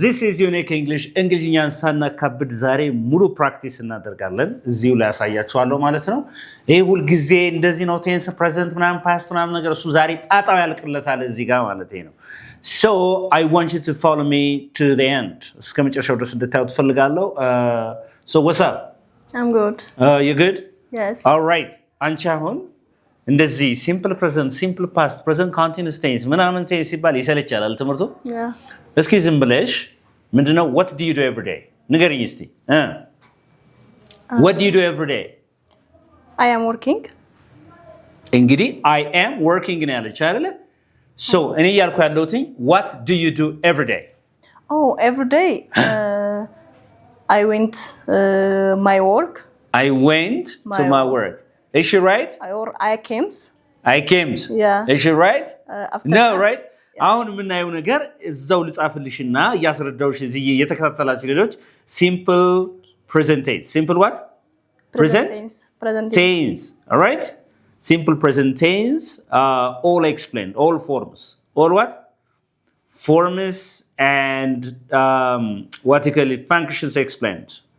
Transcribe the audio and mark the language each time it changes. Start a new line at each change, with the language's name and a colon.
English: This is Unique English.
Amharic: እንግሊዝኛን ሳናካብድ ዛሬ ሙሉ ፕራክቲስ እናደርጋለን እዚሁ ላይ ያሳያችኋለሁ ማለት ነው። ይሄ ሁሉ ጊዜ እንደዚህ ነው ቴንስ ፕሬዘንት ምናምን ፓስት ምናምን ነገር እሱ ዛሬ ጣጣው ያልቅለታል እዚህ ጋር ማለት ነው።
English: So I want you to follow me to the end.
Amharic: እስከ መጨረሻው ድረስ እንድታዩት ፈልጋለሁ.
English: So what's up? I'm good. You good? Yes. All right.
Amharic: አንቺ አሁን እንደዚህ ሲምፕል ፕሬዘንት ሲምፕል ፓስት ፕሬዘንት ኮንቲኒዩስ ቴንስ ምናምን ቴንስ ሲባል ይሰለቻል ትምህርቱ?
English: Yeah.
Amharic: እስኪ ዝም ብለሽ ምንድነው
English: what do you do every day
Amharic: ንገሪኝ እስቲ
English: what do you do every day I am working
Amharic: እንግዲህ
English: I am working
Amharic: ነው ያለች አይደለ
English: so
Amharic: እኔ ያልኩ ያለሁት
English: what do you do every day Oh every day I went my work I went to my work is she right or I came yeah is she right no that, right
Amharic: አሁን የምናየው ነገር እዛው ልጻፍልሽና ያስረዳውሽ እዚህ የተከታተላችሁ ሌሎች
English: simple present tense simple what present tense all right simple present tense all explained all forms all what forms and what you call it functions explained